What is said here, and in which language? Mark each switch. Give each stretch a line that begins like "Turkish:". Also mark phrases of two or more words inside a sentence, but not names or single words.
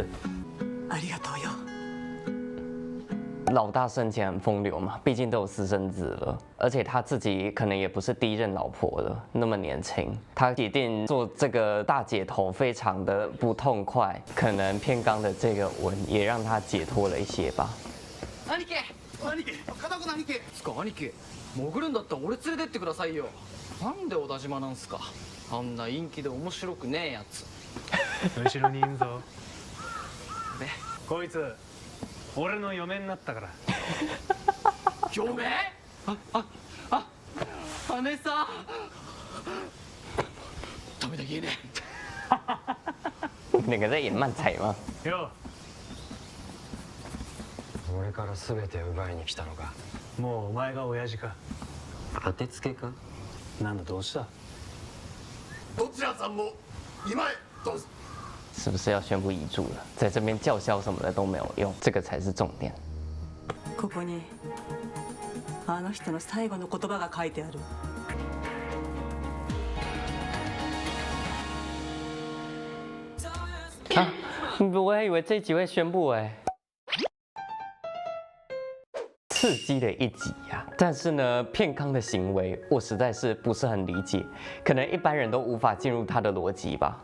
Japanese: ありがとうよ。
Chinese: 老大生前很风流嘛，毕竟都有私生子了，而且他自己可能也不是第一任老婆了，那么年轻，他一定做这个大姐头非常的不痛快，可能片冈的这个吻也让他解脱了一些吧。
Japanese: 兄貴兄貴片子の兄貴つか兄貴潜るんだったら俺連れてってくださいよ。なんで小田島なんすか。あんな陰気で面白くねえやつ。後ろにいんぞ。でこいつ俺の嫁になったから。嫁？姉さん。ダメだ言えね
Chinese: 两个在演漫才吗？
Japanese: よ俺から全て奪いに来たのか。もうお前が親父か。当てつけか。なんだどうした。どちらさんも今へどうぞ。
Chinese: 是不是要宣布遗嘱了？在这边叫嚣什么的都没有用，这个才是重点。
Japanese: ここにあの人の最後の言葉が書いてある。
Chinese: 啊，我还以为这一集会宣布哎。刺激的一集呀、但是呢，片冈的行为我实在是不是很理解，可能一般人都无法进入他的逻辑吧。